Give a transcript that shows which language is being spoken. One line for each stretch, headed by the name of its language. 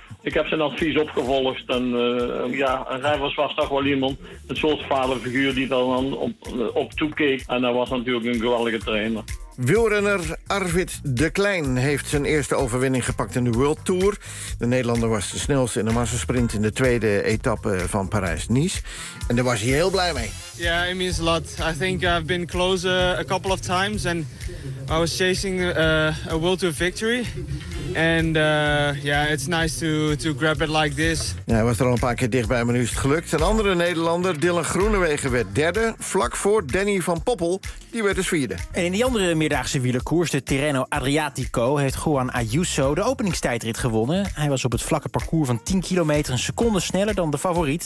Dutch: Ik heb zijn advies opgevolgd en Rijvers was toch wel iemand, een soort vaderfiguur die er dan op toekeek. En hij was natuurlijk een geweldige trainer. Wielrenner Arvid de Klein heeft zijn eerste overwinning gepakt in de World Tour. De Nederlander was de snelste in de massasprint in de tweede etappe van Parijs-Nice. En daar was hij heel blij mee.
English: Ja, yeah, it means a lot. I think I've been close a couple of times and I was chasing a World Tour victory. And yeah, it's nice to grab it like this.
Dutch: Ja, hij was er al een paar keer dichtbij, maar nu is het gelukt. Een andere Nederlander, Dylan Groenewegen, werd derde. Vlak voor Danny van Poppel, die werd dus vierde. En in die andere meerdaagse wielerkoers, de Tirreno Adriatico, heeft Juan Ayuso de openingstijdrit gewonnen. Hij was op het vlakke parcours van 10 kilometer een seconde sneller dan de favoriet.